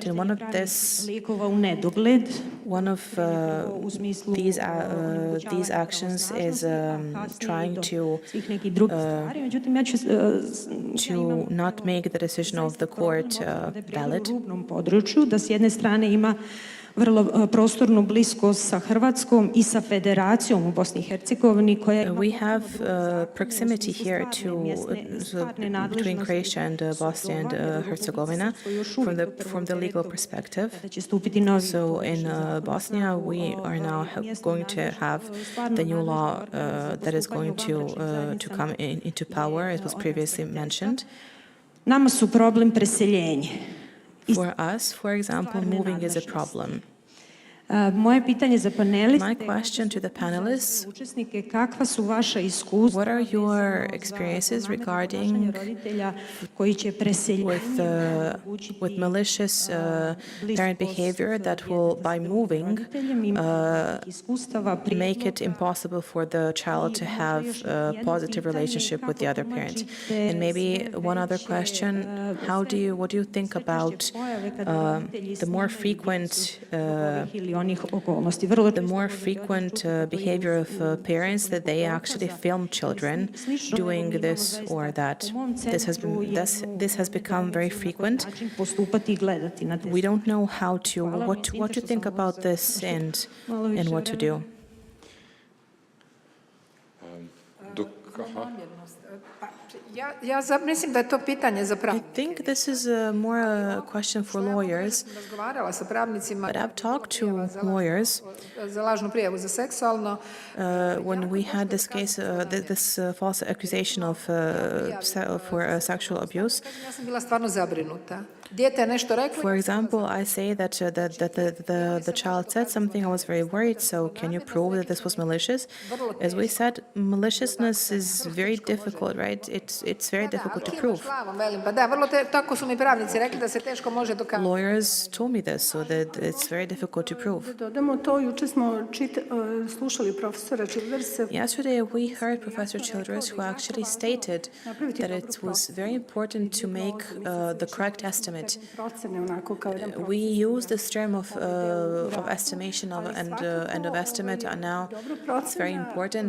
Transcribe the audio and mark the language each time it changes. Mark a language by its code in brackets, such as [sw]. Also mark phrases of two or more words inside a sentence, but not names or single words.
[en] And one of these actions is trying to not make the decision of the court valid. [bs] vrlo prostornu bliskost sa Hrvatskom I sa Federacijom u Bosni I Hercegovini koja ima [en] We have proximity here between Croatia and Bosnia and Herzegovina from the legal perspective. So in Bosnia, we are now going to have the new law that is going to come into power, as was previously mentioned. [bs] Nama su problem preseljenje. [en] For us, for example, moving is a problem. [bs] Moje pitanje za paneliste, [en] My question to the panelists, [bs] učesnike, kakva su vaša iskustva [en] what are your experiences regarding [bs] roditelja koji će preseljenje [en] with malicious parent behavior that will, by moving, make it impossible for the child to have a positive relationship with the other parent? And maybe one other question, what do you think about the more frequent behavior of parents that they actually film children doing this or that? This has become very frequent. We don't know what to think about this and what to do. [bs] Mislim da je to pitanje za [en] I think this is more a question for lawyers. [bs] razgovarala sa pravnicima [en] But I've talked to lawyers [bs] za lažnu prijavu za seksualno. [en] When we had this case, this false accusation of for sexual abuse. [bs] Ja sam bila stvarno zabrinuta. Dijete je nešto reklo. [en] For example, I say that the child said something. I was very worried. So, can you prove that this was malicious? As we said, maliciousness is very difficult, right? It's very difficult to prove. [bs] Pa da, vrlo tako su mi pravnici rekli da se teško može dokazati. [en] Lawyers told me this, so that it's very difficult to prove. [bs] Dodamo to, juče smo slušali profesora Childersa. [en] Yesterday, we heard Professor Childress, who actually stated that it was very important to make the correct estimate. We use this term of estimation and of estimate, and now it's very important.